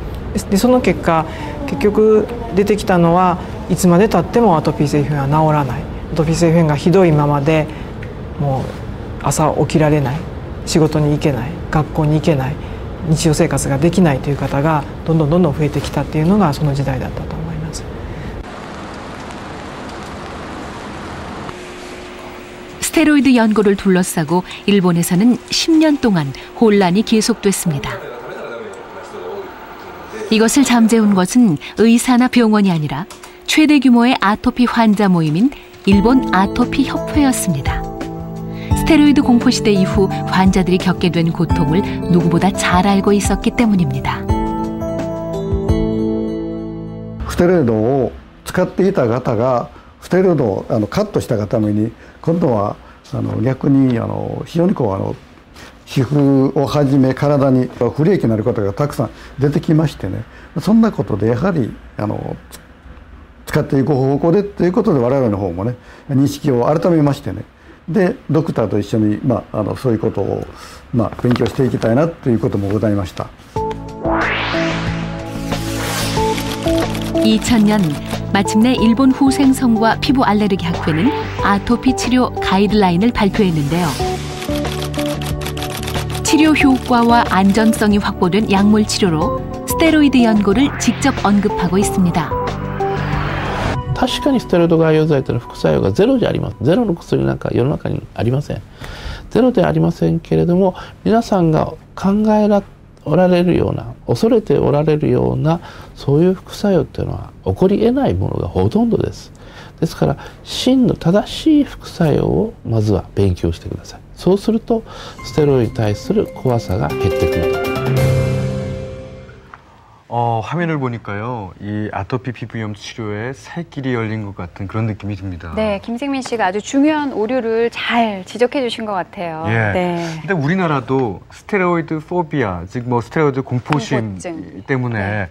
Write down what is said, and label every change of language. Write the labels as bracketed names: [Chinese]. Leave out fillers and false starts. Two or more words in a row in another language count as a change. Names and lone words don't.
[Japanese] でその結果結局出てきたのはいつまでたってもアトピー性皮膚炎は治らない、アトピー性皮膚炎がひどいままでもう朝起きられない、仕事に行けない、学校に行けない、日常生活ができないという方がどんどん増えてきたっていうのがその時代だったと思います。 [Korean] 스테로이드 연고를 둘러싸고 일본에서는 10년 동안 혼란이 계속됐습니다. 이것을 잠재운 것은 의사나 병원이 아니라 최대 규모의 아토피 환자 모임인 일본 아토피 협회였습니다. 스테로이드 공포 시대 이후 환자들이 겪게 된 고통을 누구보다 잘 알고 있었기 때문입니다. [Japanese] ステロイドを使っていた方がステロイドをカットしたがために今度は逆に非常に皮膚をはじめ体に不利益になることがたくさん出てきましてね、そんなことでやはり使っていく方向でということで我々の方もね認識を改めましてね、でドクターと一緒にそういうことを勉強していきたいなということもございました。 [Korean] 2000년 마침내 일본 후생성과 피부 알레르기 학회는 아토피 치료 가이드라인을 발표했는데요. 치료 효과와 안전성이 확보된 약물 치료로 스테로이드 연고를 직접 언급하고 있습니다. [Japanese] 確かにステロイド外用剤というのは副作用がゼロじゃありません。ゼロの薬なんか世の中にありません。ゼロではありませんけれども、皆さんが考えおられるような、恐れておられるようなそういう副作用っていうのは起こり得ないものがほとんどです。ですから真の正しい副作用をまずは勉強してください。そうするとステロイドに対する怖さが減ってくると。 [Korean] 화면을 보니까요, 이 아토피 피부염 치료에 새 길이 열린 것 같은 그런 느낌이 듭니다. 네, 김생민 씨가 아주 중요한 오류를 잘 지적해 주신 것 같아요. 예. 네. 근데 우리나라도 스테로이드 포비아, 즉 뭐 스테로이드 공포심 공포증. 때문에 네.